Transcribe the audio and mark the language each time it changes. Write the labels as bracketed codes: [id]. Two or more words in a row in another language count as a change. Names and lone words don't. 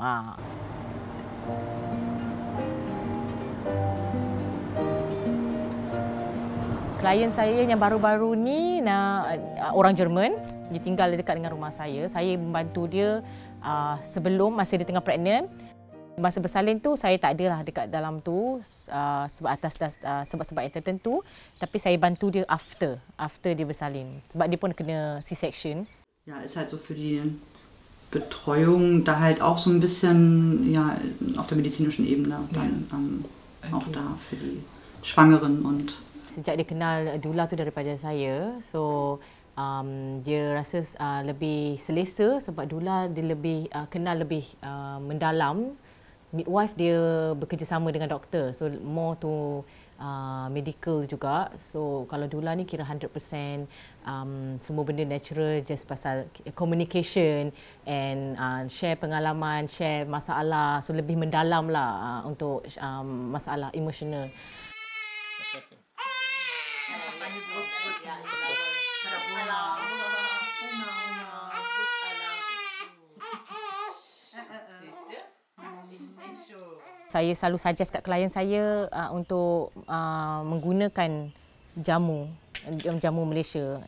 [ms] Klien saya yang baru-baru ni orang Jerman, dia tinggal dekat dengan rumah saya. Saya membantu dia sebelum masa dia tengah pregnant. Masa bersalin tu saya tak adalah dekat dalam tu sebab sebab-sebab yang tertentu, tapi saya bantu dia after dia bersalin sebab dia pun kena C-section. [de] Ja, ist halt so für die Betreuung da halt auch so ein bisschen ja auf der medizinischen Ebene dann auch da für die Schwangeren und [ms] sejak dia kenal doula tu daripada saya, so dia rasa lebih selesa sebab doula dia lebih kenal lebih mendalam. Midwife dia bekerjasama dengan doktor, [en] so more to medical [ms] juga. So kalau doula ni kira 100% semua benda natural, just pasal [en] communication and share [ms] pengalaman, share masalah, so lebih mendalam lah untuk masalah emosional. Saya selalu suggest kat klien saya untuk menggunakan jamu Malaysia.